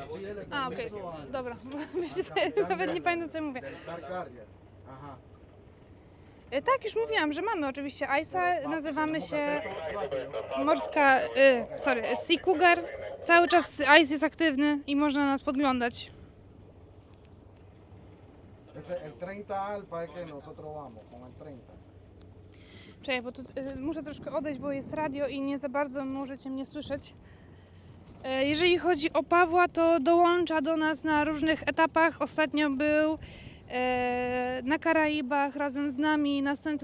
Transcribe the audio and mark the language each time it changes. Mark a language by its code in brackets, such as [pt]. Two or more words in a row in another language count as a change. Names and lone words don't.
[pl] A, okej, dobra. Wiecie co, nawet nie pamiętam, co ja mówię. Aha. Tak, już mówiłam, że mamy oczywiście ICE, nazywamy się Morska, Sea Cougar. Cały czas ICE jest aktywny i można nas podglądać. [es] El 30 alfa es que nosotros vamos con el 30. [pl] Czekaj, bo tu muszę troszkę odejść, bo jest radio i nie za bardzo możecie mnie słyszeć. Jeżeli chodzi o Pawła, to dołącza do nas na różnych etapach. Ostatnio był na Karaibach razem z nami, na St.